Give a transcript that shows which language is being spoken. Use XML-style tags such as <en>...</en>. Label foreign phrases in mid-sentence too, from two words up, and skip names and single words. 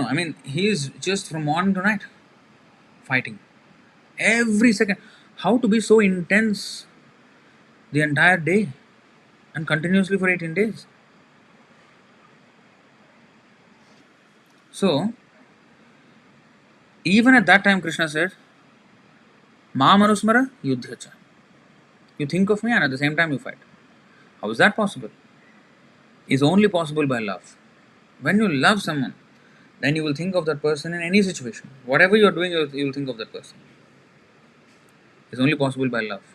<en>I mean, he is just from morning to night fighting every second. How to be so intense the entire day and continuously for 18 days? So even at that time, Krishna said,</en> <sa>"मामनुस्मर युध्य च."</sa> <en>You think of me and at the same time you fight. How is that possible? It's only possible by love. When you love someone, then you will think of that person in any situation. Whatever you are doing, you will think of that person. It's only possible by love.</en>